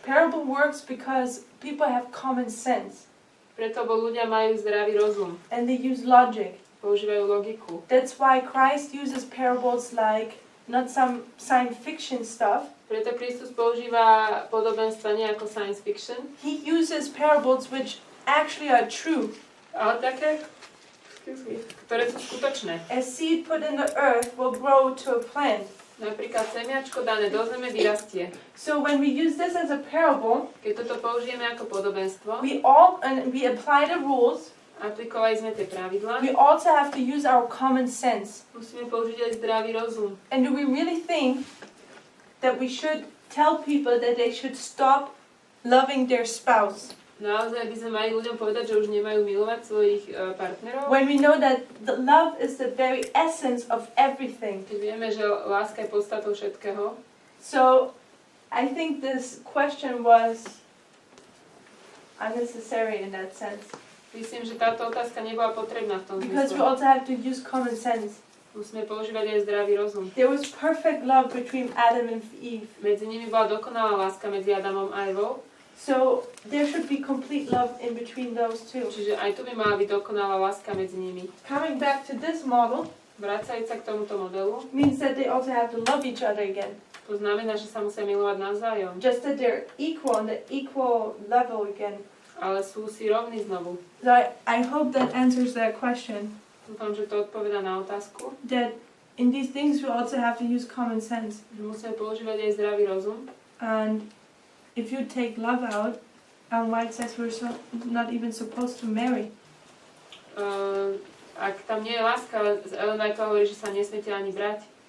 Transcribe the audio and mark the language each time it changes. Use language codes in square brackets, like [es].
[en] Parable works because people have common sense [sk] Preto, bo ľudia majú zdravý rozum. [en] and they use logic. [sk] Používajú logiku. [en] That's why Christ uses parables like not some science fiction stuff. [sk] Preto Kristus používa podobenstva nie ako science fiction, [en] He uses parables which actually are true. [sk] ale také, ktoré sú skutočné. [en] A seed put in the earth will grow to a plant. [sk] Napríklad semiačko dané do zeme vyrastie. [en] So when we use this as a parable, [sk] Keď toto použijeme ako podobenstvo, [en] we apply the rules. [sk] aplikovali sme tie pravidlá, [en] We also have to use our common sense. [sk] musíme použiť aj zdravý rozum. [en] And do we really think that we should tell people that they should stop loving their spouse? [sk] Naozaj by sme mali ľuďom povedať, že už nemajú milovať svojich partnerov, [en] When we know that the love is the very essence of everything. [sk] keď vieme, že láska je podstatou všetkého. [en] So I think this question was unnecessary in that sense. [sk] Myslím, že táto otázka nebola potrebná v tom [en] Because we [sk] zmysle. [en] also have to use common sense. [sk] Musíme používať aj zdravý rozum. [en] There was perfect love between Adam and Eve. [sk] Medzi nimi bola dokonalá láska medzi Adamom a Evou, [en] So there should be complete love in between those two. [sk] čiže aj tu by mala byť dokonalá láska medzi nimi. [en] Coming back to this model [sk] Vracajúc sa k tomuto modelu, [en] means that they also have to love each other again. [sk] to znamená, že sa musia milovať navzájom, [en] Just that they're equal on the equal level again. [sk] ale sú si rovní znovu. [en] So I hope that answers that question. [sk] Dúfam, že to odpoveda na otázku. [en] That in these things we also have to use common sense. [sk] Musíme používať aj zdravý rozum. [en] And if you take love out, White says we're not even supposed to marry. [sk] Ak tam nie je láska, Ellen White hovorí, že sa nesmiete ani brať.